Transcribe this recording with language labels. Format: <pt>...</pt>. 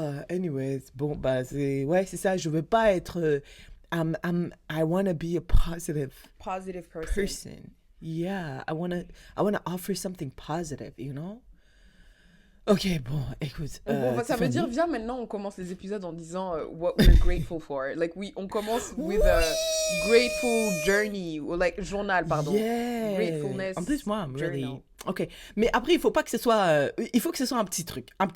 <en>Anyways,</en> <fr>bon, bah, ouais, c'est ça, je veux pas être.</fr> <en>I wanna be a positive person. Yeah, I wanna offer something positive, you know?</en> <fr>Ok, bon, écoute. Ça veut dire, viens maintenant, on commence les épisodes en disant</fr> <en>what we're grateful for. Like,</en> <fr>on commence</fr> <en>with a grateful journey, ou like, journal, pardon. Yeah. Gratefulness.</en> <fr>En plus, moi,</fr> <en>I'm really. journal.</en> <fr>Ok, mais après, il faut pas que ce soit. Il faut que ce soit un petit truc.</fr>